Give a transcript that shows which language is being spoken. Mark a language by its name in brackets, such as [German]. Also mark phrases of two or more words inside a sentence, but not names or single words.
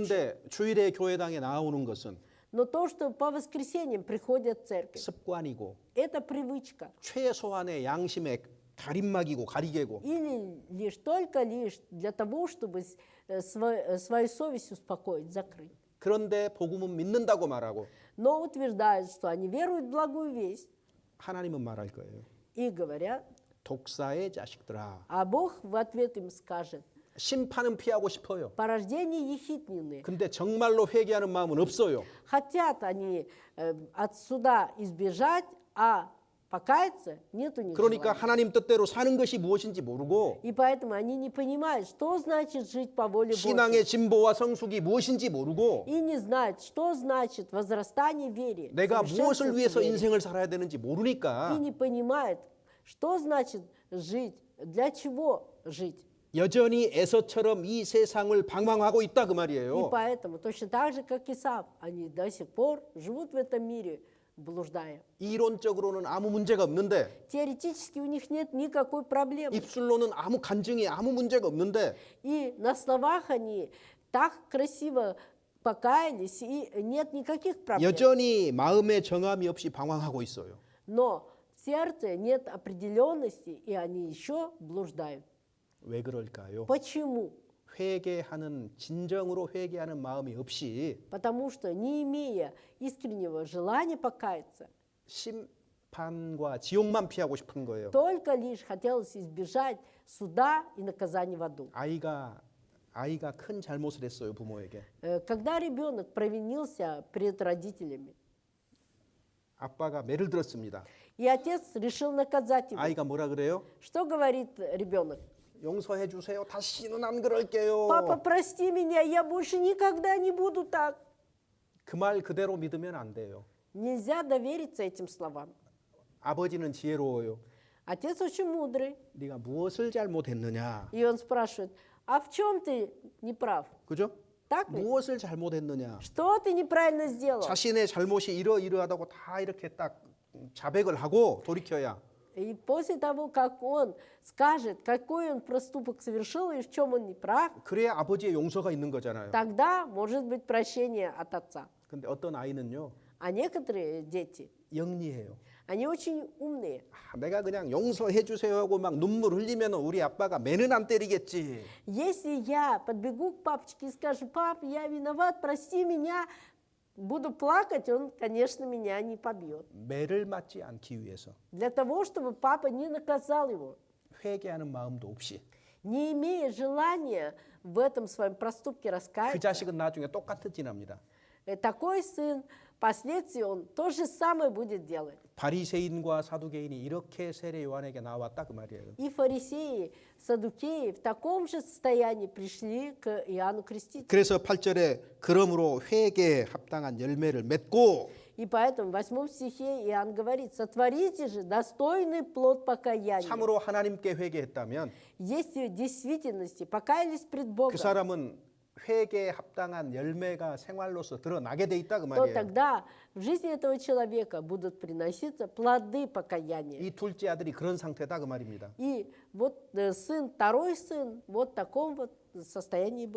[Korean] 그런데 주일에 교회당에 나오는 것은 [Russian] Но то, что по воскресеньям приходят в церковь, [Korean] 습관이고 [Russian] это привычка. [Korean] 최소한의 양심의 가림막이고 가리개고 [Russian] Или лишь только лишь для того, чтобы свою совесть успокоить, закрыть. [Korean] 그런데 복음은 믿는다고 말하고 [Russian] Но утверждают, что они веруют в благую весть [Korean] 하나님은 말할 거예요. [Russian] и говорят, [Korean] 독사의 자식들아. [Russian] а Бог в ответ им скажет, [Korean] 심판은 피하고 싶어요. [Russian] порождение ехиднины. [Korean] 근데 정말로 회개하는 마음은 없어요. [Russian] Хотят они от суда избежать, а покаяться нет у них [Korean] 그러니까 [Russian] желания. [Korean] 하나님 뜻대로 사는 것이 무엇인지 모르고 [Russian] И поэтому они не понимают, что значит жить по воле [Korean] 신앙의 [Russian] Божьей. [Korean] 진보와 성숙이 무엇인지 모르고 [Russian] И не знают, что значит возрастание в вере. [Korean] 내가 [Russian] совершенствоваться [Korean] 무엇을 위해서 [Russian] в вере. [Korean] 인생을 살아야 되는지 [Russian] И [Korean] 모르니까 [Russian] не понимают, что значит жить, для чего жить. [Korean] 여전히 에서처럼 이 세상을 방황하고 있다 그 [Russian] И [Korean] 말이에요. [Russian] поэтому, точно так же, как Исав, они до сих пор живут в этом мире, блуждая. [Korean] 이론적으로는 아무 문제가 없는데 [Russian] Теоретически у них нет никакой проблемы. [Korean] 입술로는 아무 간증이 아무 문제가 없는데 [Russian] И на словах они так красиво покаялись, и нет никаких проблем. [Korean] 여전히 마음의 정함이 없이 방황하고 있어요. [Russian] Но в сердце нет определенности, и они еще блуждают. [Korean] 왜 그럴까요? [Russian] Почему? [Korean] 회개하는 진정으로 회개하는 마음이 없이 [Russian] Потому что, не имея искреннего желания покаяться, [Korean] 심판과 지옥만 피하고 싶은 거예요. [Russian] только лишь хотелось избежать суда и наказания в аду. [Korean] 아이가 큰 잘못을 했어요, 부모에게. [Russian] Когда ребенок провинился перед родителями, [Korean] 아빠가 매를 들었습니다. [Russian] и отец решил наказать его, [Korean] 아이가 뭐라 그래요? [Russian] что говорит ребенок? [Korean] 용서해 주세요. 다시는 안 그럴게요. [Russian] Папа, прости меня, я больше никогда не буду так. [Korean] 그 말 그대로 믿으면 안 돼요. [Russian] Нельзя довериться этим словам. [Korean] 아버지는 지혜로워요. [Russian] Отец очень мудрый, [Korean] 네가 무엇을 잘못했느냐? [Russian] и он спрашивает, А в чем ты не прав? [Korean] 그죠? [Russian] Так ли? [Korean] 무엇을 잘못했느냐? [Russian] Что ты неправильно сделал? [Korean] 자신의 잘못이 이러이러하다고 다 이렇게 딱 자백을 하고 돌이켜야 [Russian] И после того, как он скажет, какой он проступок совершил и в чем он не прав, [Korean] 그래야 아버지의 용서가 있는 거잖아요. [Russian] тогда может быть прощение от отца. [Korean] 근데 어떤 아이는요, [Russian] А некоторые дети, [Korean] 영리해요. [Russian] они очень умные. [Korean] 내가 그냥 용서해 주세요 하고 막 눈물 흘리면 우리 아빠가 매는 안 때리겠지. [Russian] Если я подбегу к папочке и скажу: пап, я виноват, прости меня, буду плакать, он, конечно, меня не побьет. [Korean] 매를 맞지 않기 위해서 [Russian] Для того, чтобы папа не наказал его, [Korean] 회개하는 마음도 없이 [Russian] не имея желания в этом своем проступке [Korean] 그 [Russian] раскаяться, [Korean] 자식은 나중에 똑같이 지납니다. [Russian] такой сын, впоследствии он то же самое будет делать. [Korean] 바리새인과 사두개인이 이렇게 세례 요한에게 나왔다 그 말이에요. [Russian] И фарисеи, саддукеи в таком же состоянии пришли к Иоанну Крестителю. [Korean] 그래서 8절에 그러므로 회개에 합당한 열매를 맺고 [Russian] И поэтому в 8 стихе Иоанн говорит: сотворите же достойный плод покаяния. [Korean] 참으로 하나님께 회개했다면 [Russian] Если в действительности покаялись пред Богом, [Korean] 그 사람은 회개에 합당한 열매가 생활로서 드러나게 돼 있다 그 [Russian] то [Korean] 말이에요. [Russian] тогда в жизни этого человека будут приноситься плоды покаяния. [Korean] 이 둘째 아들이 그런 상태다 그 말입니다. [Russian] И вот сын, второй сын, вот в таком вот состоянии был.